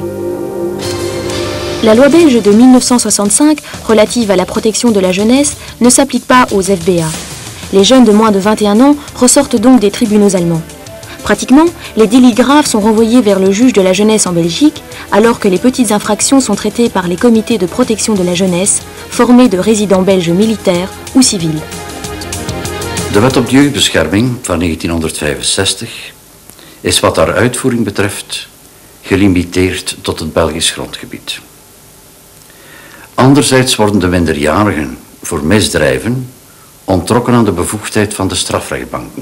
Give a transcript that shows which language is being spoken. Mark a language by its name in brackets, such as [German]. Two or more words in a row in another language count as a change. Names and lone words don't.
[French] La loi belge de 1965 relative à la protection de la jeunesse ne s'applique pas aux FBA. Les jeunes de moins de 21 ans ressortent donc des tribunaux allemands. Pratiquement, les délits graves sont renvoyés vers le juge de la jeunesse en Belgique, alors que les petites infractions sont traitées par les comités de protection de la jeunesse, formés de résidents belges militaires ou civils. [Dutch] De wet op de jeugdbescherming van 1965 is wat haar uitvoering betreft gelimiteerd tot het Belgisch grondgebied. Anderzijds worden de minderjarigen voor misdrijven onttrokken aan de bevoegdheid van de strafrechtbanken.